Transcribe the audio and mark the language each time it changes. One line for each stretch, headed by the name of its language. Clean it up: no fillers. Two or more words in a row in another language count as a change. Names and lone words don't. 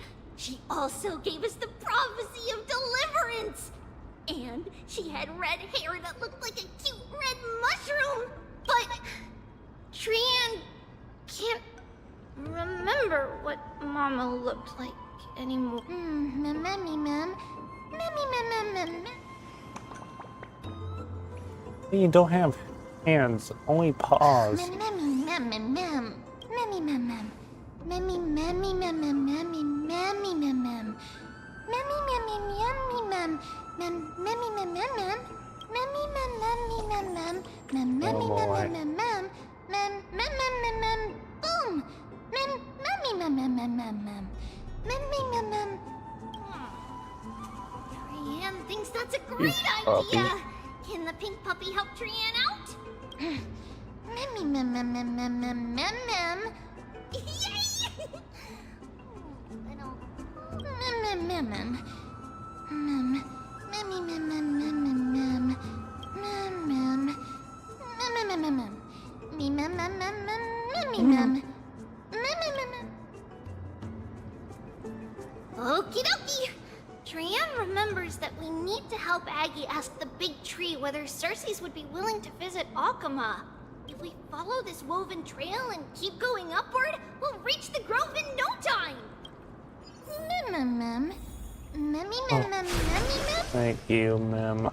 English: She also gave us the prophecy of deliverance. And she had red hair that looked like a cute red mushroom. But Trianne can't remember what Mama looked like anymore. Memmy, mem. Memmy, mem, mem, mem. You don't have hands, only paws. Memmy, mem, mem, mem. Memmy, mem, mem. Memmy, memmy, mem, mem, memmy, memmy, mem, mem. Memmy, memmy, memmy, mem. Memmy, mem, mem, mem. Memmy, mem, memmy, mem, mem. Mem, memmy, mem, mem, mem. Mem, mem, mem, mem. Boom! Mem, memmy, mem, mem, mem, mem, mem. Memmy, mem, mem. Trianne thinks that's a great idea. Can the pink puppy help Trianne out? Memmy, mem, mem, mem, mem, mem, mem, mem. Yay! Mem, mem, mem, mem. Mem, memmy, mem, mem, mem, mem, mem. Mem, mem. Mem, mem, mem, mem, mem. Me, mem, mem, mem, mem, memmy, mem. Okie dokie. Trian remembers that we need to help Aggie ask the big tree whether Cersei's would be willing to visit Akama. If we follow this woven trail and keep going upward, we'll reach the grove in no time. Thank you, Mem.